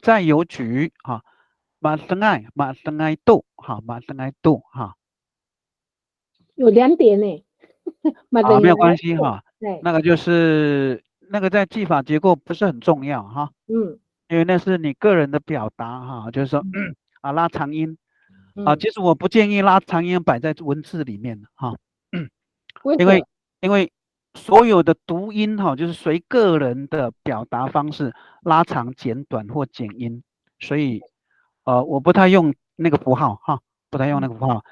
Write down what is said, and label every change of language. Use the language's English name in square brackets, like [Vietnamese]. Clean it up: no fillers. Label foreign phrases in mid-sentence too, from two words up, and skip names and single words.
[Chinese] 再有举哈 ， [Amis] matengay tu [Chinese] 哈， [Amis] matengay tu [Chinese] 哈，有2点呢。没有关系哈，对，那个就是那个在技法结构不是很重要哈，因为那是你个人的表达哈，就是说拉长音。其实我不建议拉长音摆在文字里面哈，因为所有的读音哈，就是随个人的表达方式拉长、简短或减音，所以我不太用那个符号哈，不太用那个符号。